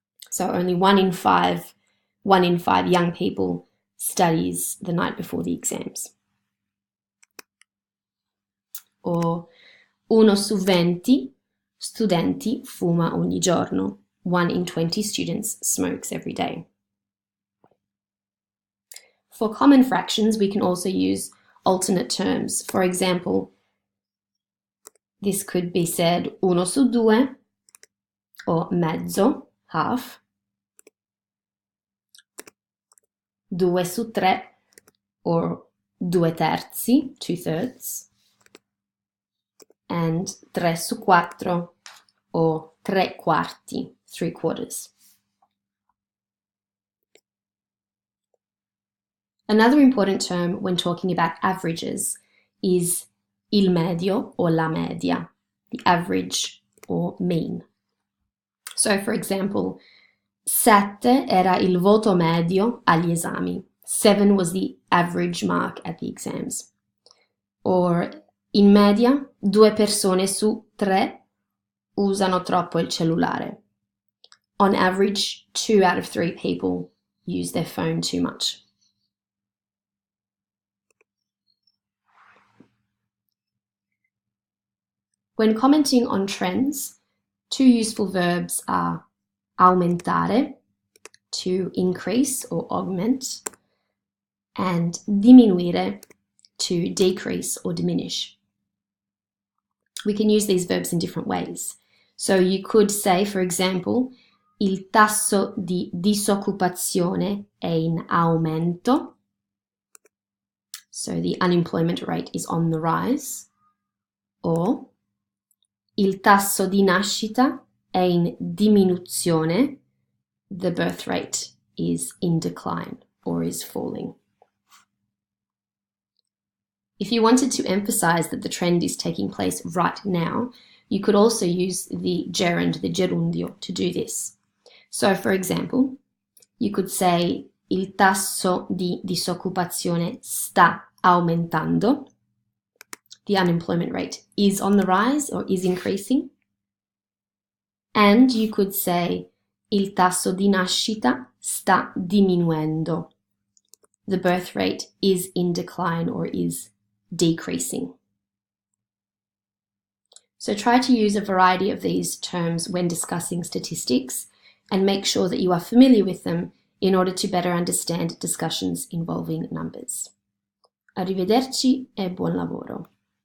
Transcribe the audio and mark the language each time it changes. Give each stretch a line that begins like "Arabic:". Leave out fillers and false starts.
English: So only 1 in 5 young people studies the night before the exams. Or
Italian: 1 su 20 studenti fuma ogni giorno.
English: 1 in 20 students smokes every day. For common fractions, we can also use alternate terms. For example, this could be said
Italian: 1 su 2
English: or
Italian: mezzo,
English: half.
Italian: 2 su 3 or 2 terzi, 2/3. And 3 su 4 or 3 quarti, 3/4.
English: Another important term when talking about averages is
Italian: il medio
English: or
Italian: la media,
English: the average or mean. So for example,
Italian: 7 era il voto medio agli esami.
English: 7 was the average mark at the exams. Or
Italian: in media, 2 persone su 3 usano troppo il cellulare.
English: On average, 2 out of 3 people use their phone too much. When commenting on trends, 2 useful verbs are aumentare, to increase or augment, and diminuire, to decrease or diminish. We can use these verbs in different ways. So you could say, for example,
Italian: il tasso di disoccupazione è in aumento.
English: So the unemployment rate is on the rise. Or
Italian: il tasso di nascita è in diminuzione.
English: The birth rate is in decline or is falling. If you wanted to emphasize that the trend is taking place right now, you could also use the gerund, the gerundio, to do this. So, for example, you could say
Italian: il tasso di disoccupazione sta aumentando.
English: The unemployment rate is on the rise or is increasing. And you could say
Italian: il tasso di nascita sta diminuendo.
English: The birth rate is in decline or is decreasing. So try to use a variety of these terms when discussing statistics and make sure that you are familiar with them in order to better understand discussions involving numbers.
Italian: Arrivederci e buon lavoro.